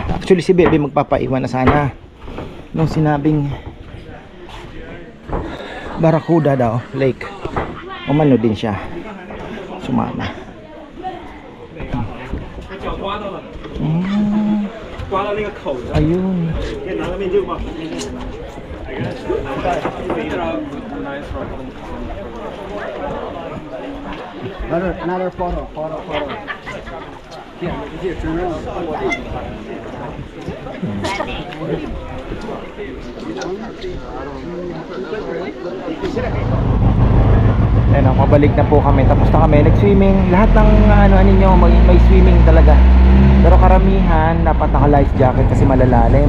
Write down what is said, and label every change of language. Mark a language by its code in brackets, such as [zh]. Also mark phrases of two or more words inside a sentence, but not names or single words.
[tl] Actually si Bebe magpapaiwan na sana nung sinabing Barracuda daw Lake. Umano din siya. Sumama. [zh] 刮到那个口子， [tl] Ayun. [zh] 可以拿个面镜吗？ [en] Another photo. Here, turn around. [tl] Ayun, mabalik na po kami. Tapos na kami nag-swimming. Lahat ng ano ninyo may swimming talaga. Pero karamihan dapat naka-life jacket kasi malalalim.